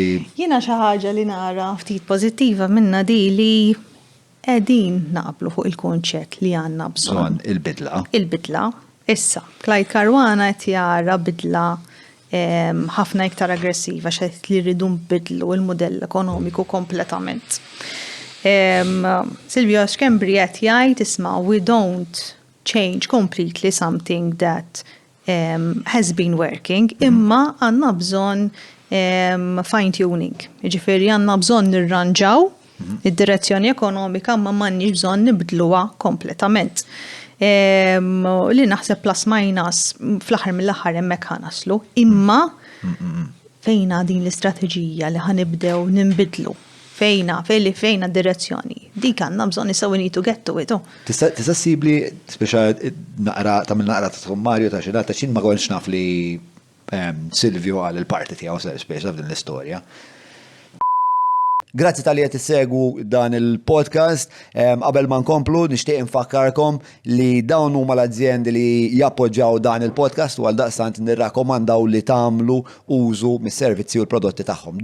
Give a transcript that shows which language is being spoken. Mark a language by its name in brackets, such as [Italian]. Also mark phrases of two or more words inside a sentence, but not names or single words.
[Maltese] Jiena xi ħaġa li nara ftit pożittiva minna di li qegħdin naqblu fuq il-kunċett li għandna bżonn. Il-bidla. Il-bidla. Issa, Clyde Caruana qed jara bidla ħafna iktar aggressiva x'qed li rridu nbidlu il-mudell ekonomiku kompletament. [English] Silvio Xkembri [Maltese] qed jgħid isma' [English] we don't change completely something that has been working, [Maltese] imma għandna bżonn [English] fine tuning. [Maltese] Jiġifieri għandna bżonn nirranġaw id-direzzjoni ekonomika ma m'għandniex bżonn nibdluha kompletament. Li naħseb plus minus fl-aħħar mill-aħħar hemmhekk ħanaslu, imma fejna din l-istrateġija li ħanibdew nimbidlu. Fejna d-direzzjoni. Dik għandna bżonn issa [English] we need to get to it. [Maltese] Tista' ssibli speċa naqra ta' sommarju ta' xi data x'in ma kontx naf li Silvio għal il-parti tiegħu speċa f'din l-istorja. Grazzi tal-li qed tissegwu dan il-podcast. Qabel ma nkomplu nixtieq infakkarkom li dawn huma l-azzjendi li jappoġġjaw dan il-podcast u għal daqstant nirrakkomandaw li tagħmlu użu mis-servizzi u l-prodotti tagħhom.